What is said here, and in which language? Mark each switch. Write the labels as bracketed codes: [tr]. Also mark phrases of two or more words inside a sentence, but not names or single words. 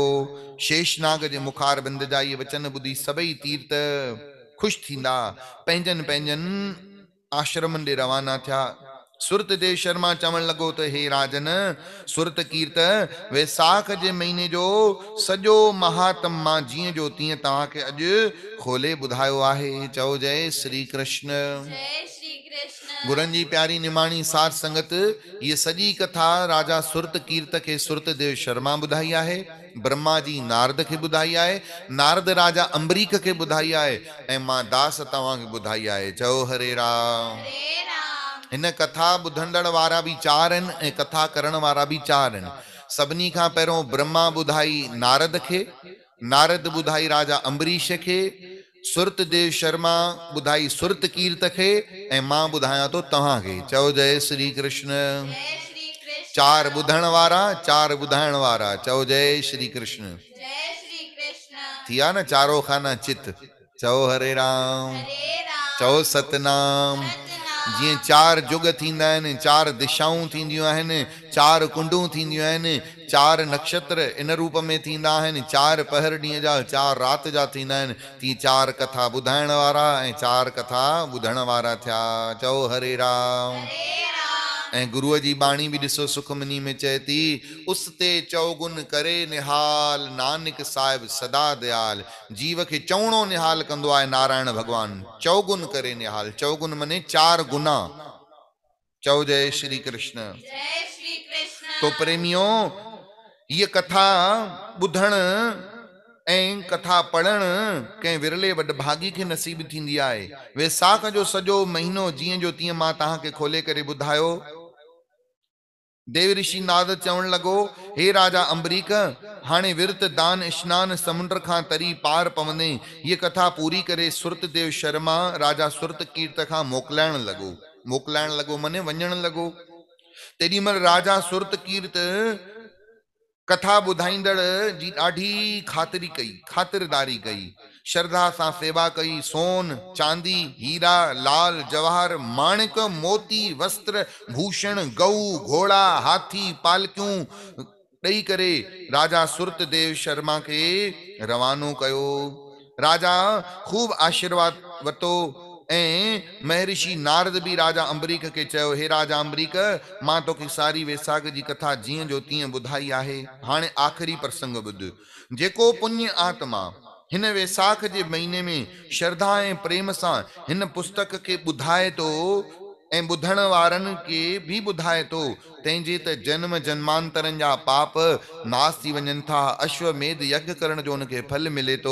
[sd] शेषनाग जे मुखार बिंद जा इहे वचन ॿुधी सभई तीर्थ ख़ुशि थींदा पंहिंजनि पंहिंजनि आश्रमनि ॾे रवाना थिया। सुरतदेव शर्मा चवण लॻो त हे राजन, सुरत कीर्त वैसाख जे महीने जो सॼो महात्म मां जीअं जो तीअं तव्हांखे अॼु खोले ॿुधायो आहे। चओ जय श्री कृष्ण। गुरनि जी प्यारी निमाणी साध संगत, ये सॼी कथा राजा सुरत कीर्त खे सुरतदेव शर्मा ॿुधाई आहे, ब्रह्मा जी नारद खे ॿुधाई आहे, नारद राजा अंबरीक खे ॿुधाई आहे, ऐं मां दास तव्हांखे ॿुधाई आहे। चओ हरे राम। हिन कथा ॿुधंदड़ वारा बि चार आहिनि ऐं कथा करण वारा बि चार आहिनि। सभिनी खां पहिरियों ब्रह्मा ॿुधाई नारद खे, नारद ॿुधाई राजा अंबरीश खे, सुरतदेव शर्मा ॿुधाई सुरत कीर्त खे, ऐं मां ॿुधायां थो तव्हांखे। चओ जय श्री कृष्ण। चार ॿुधण वारा, चार ॿुधाइण वारा। चओ जय श्री कृष्ण। थी विया न चारो खाना चित। चओ हरे राम। चओ सतनाम। जीअं चार जुग थींदा आहिनि, चार दिशाऊं थींदियूं आहिनि, चार कुंडूं थींदियूं आहिनि, चार नक्षत्र इन रूप में थींदा आहिनि, चार पहर ॾींहं जा, चार राति जा थींदा आहिनि, तीअं चार कथा ॿुधाइण वारा ऐं चार कथा ॿुधण वारा थिया। चओ हरे राम। ऐं गुरुअ जी बाणी बि ॾिसो सुखमनी में चए थी, उस ते चौगुन करे निहाल, नानक साहिब सदा दयाल। जीव खे चौणो निहाल कंदो आहे नारायण भगवान। चौगुन करे निहाल, चौगुन मने चार गुना। चओ जय श्री कृष्ण। [hi] तो प्रेमियों, [sd] ये कथा ॿुधण ऐं कथा पढ़ण कंहिं विरले वॾभागी खे नसीब थींदी आहे। वैसाख जो सॼो महीनो जीअं जो तीअं मां तव्हांखे खोले करे ॿुधायो। देव ऋषि नारद चवण लॻो, हे राजा अंबरीक, हाणे विर्त दान स्नान समुंड खां तरी पार पवंदे ये कथा पूरी करे सुरतदेव शर्मा राजा सुरत कीर्त खां मोकिलाइण लॻो। मोकिलाइण लॻो मने वञण लॻो। तेॾी महिल राजा सुरत कीर्त कथा ॿुधाईंदड़ जी ॾाढी ख़ातिरी कई, ख़ातिरदारी कई, श्रद्धा सां सेवा कई। सोन चांदी हीरा लाल जवाहर माणिक मोती वस्त्र भूषण गऊ घोड़ा हाथी पालकियूं ॾेई करे राजा सुरतदेव शर्मा खे रवानो कयो। राजा खूब आशीर्वाद वरितो। ऐं महर्षि नारद भी राजा अंबरीक के चयो, हे राजा अंबरीक, मां तोखे सारी वैसाख जी कथा जीअं जो तीअं ॿुधाई आहे। हाणे आख़िरी प्रसंग ॿुध। जेको पुण्य आत्मा हिन वैसाख जे महीने में श्रद्धा ऐं प्रेम सां हिन पुस्तक खे ॿुधाए थो ऐं ॿुधण वारनि खे भी ॿुधाए थो, तंहिंजे त जन्म जन्मांतरनि जा पाप नास थी वञनि था, अश्वमेध यज्ञ करण जो उनखे फल मिले थो।